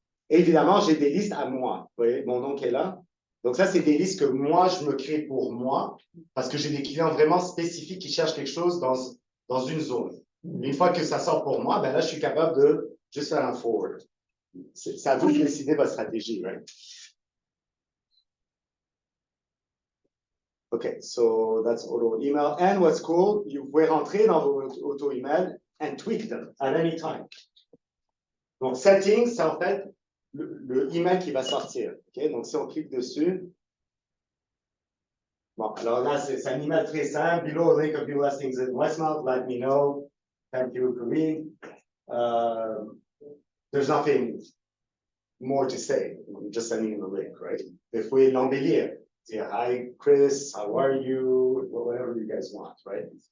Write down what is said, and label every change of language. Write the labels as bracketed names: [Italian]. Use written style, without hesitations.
[French] Et évidemment, j'ai des listes à moi. Vous voyez, mon nom qui est là. Donc ça, c'est des listes que moi, je me crée pour moi parce que j'ai des clients vraiment spécifiques qui cherchent quelque chose dans dans une zone. Une fois que ça sort pour moi, ben là, je suis capable de juste faire un forward. C'est à vous de décider votre stratégie, right? [English] Okay, so that's auto email. And what's cool, [French] vous pouvez rentrer dans vos [English] auto email and tweak them at any time. [French] Donc, settings, c'est en fait le email qui va sortir. Okay? Donc, si on clique dessus, bon, alors là, c'est un email très simple. [English] Below, link of new listings in Westmount, let me know. Thank you, Karim. There's nothing more to say. I'm just sending the link, right? If we [French] l'embellir, [English] say, hi, Chris, how are you? Whatever you guys want, right?